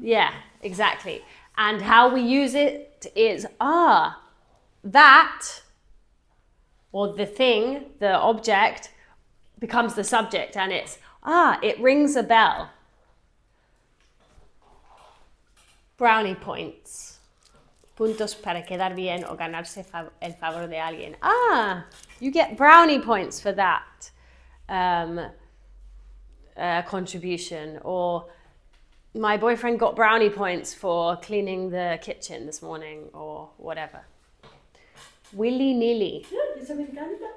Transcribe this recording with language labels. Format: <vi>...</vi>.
<en>Yeah, exactly. And how we use it is, that, or the thing, the object, becomes the subject, and it's, it rings a bell. Brownie points.</en> <es>Puntos para quedar bien o ganarse el favor de alguien.</es> <en>You get brownie points for that contribution. Or my boyfriend got brownie points for cleaning the kitchen this morning, or whatever. Willy-nilly.</en> <es>Eso me encanta.</es>